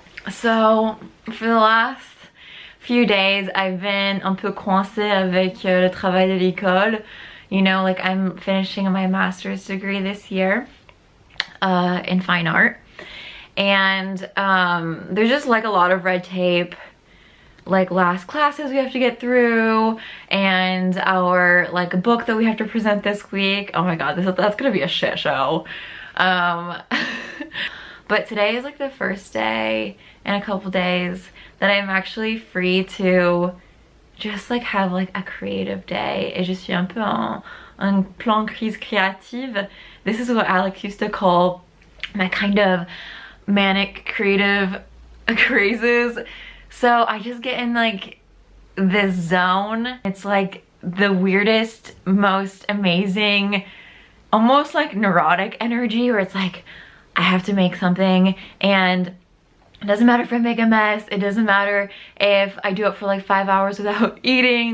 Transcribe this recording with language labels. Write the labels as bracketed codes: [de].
[en] So, for the last few days, I've been [fr] un peu coincée avec le travail de l'école. [en] You know, like I'm finishing my master's degree this year in fine art. And there's just like a lot of red tape, like last classes we have to get through, and our like a book that we have to present this week. Oh my god, that's gonna be a shit show. But today is like the first day in a couple days that I'm actually free to just like have like a creative day. [fr] Et je suis un peu en plan crise créative. [en] This is what Alex used to call my kind of manic creative crazes. So I just get in like this zone. It's like the weirdest, most amazing, almost like neurotic energy where it's like I have to make something, and it doesn't matter if I make a mess, it doesn't matter if I do it for like 5 hours without eating.